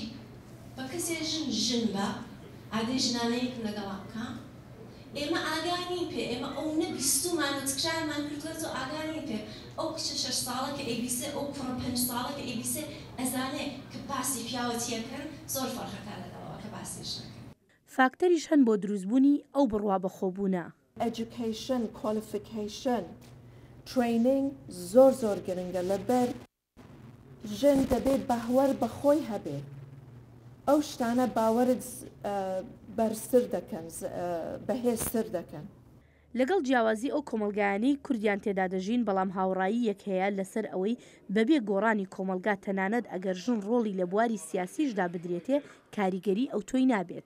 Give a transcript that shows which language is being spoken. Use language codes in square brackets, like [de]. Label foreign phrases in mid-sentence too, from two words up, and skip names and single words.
[ckb] بە کەسێ ژن بە ئادەی ژنانەیەکم لەگەڵا بکە، ئێمە ئاگانی پێ، ئێمە ئەو نەبیستومان و تکرارمان کردوێت و ئاگانی پێ ئەو کچە 6 ساڵە کە ئەیبیسێ، ئەو کوڕە 5 ساڵە کە ئەیبیسێ ئەزانێ کە باسی پیاوەتیەکەن زۆر فەرقەکە لەگەڵەوە کە باسیش نەکەن. فاکتەریش هەن بۆ دروستبوونی ئەو بڕوابەخۆبوونە. [en] Education, qualification, training [ckb] زۆر گرنگە لەبەر ژن دەبێت باوەڕ بەخۆی هەبێت. ئەو شتانە باوەرت بەرزتر دەکەن، بەهێزتر دەکەن. لەگەڵ جیاوازی ئەو کۆمەلگایانەی کوردیان تێدا دەژین، بەڵام هاوڕایی یەک هەیە لەسەر ئەوەی بەبێ گۆڕانی کۆمەلگا تەنانەت ئەگەر ژن ڕۆڵی لە بواری سیاسیشدا بدرێتێ کاریگەری ئەو تۆی نابێت.